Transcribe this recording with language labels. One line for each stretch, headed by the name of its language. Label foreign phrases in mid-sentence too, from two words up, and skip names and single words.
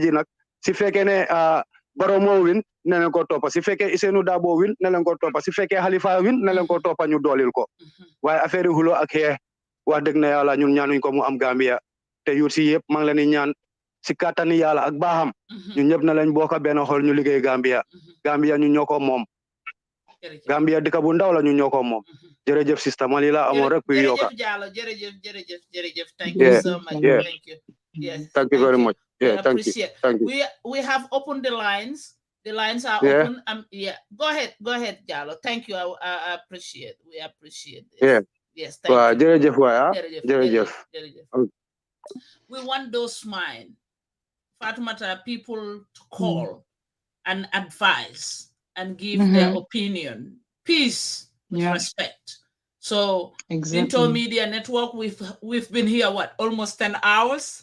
Wolof: ji nag si fekkee ne Barrow moo win ne leen ko toppa si fekkee Issanou Darboe win ne leen ko toppa si fekkee Halifa win ne leen ko toppa ñu doolil ko waaye affaire yi xulo ak xeex wax dëgg na yàlla ñun ñaanuñ ko mu am Gambia te yuut si yëpp maa ngi leen di ñaan si kàttani yàlla ak baaxam ñun ñëpp na lañ bokk benn xol ñu liggéey Gambia ñun ñoo ko moom Gambia dëkk bu ndaw la ñun ñoo ko moom jërëjëf sista Mali la amoon rek kuy yokka
English: jërëjëf thank you so much thank you yes thank you very much yeah thank you we have opened the lines are open go ahead Jallow thank you I appreciate we appreciate this yes thank you
Wolof: jërëjëf waay jërëjëf
English: we want those mind Fatoumata people to call and advise and give their opinion peace with respect. So Into Media Network, we've been here almost 10 hours.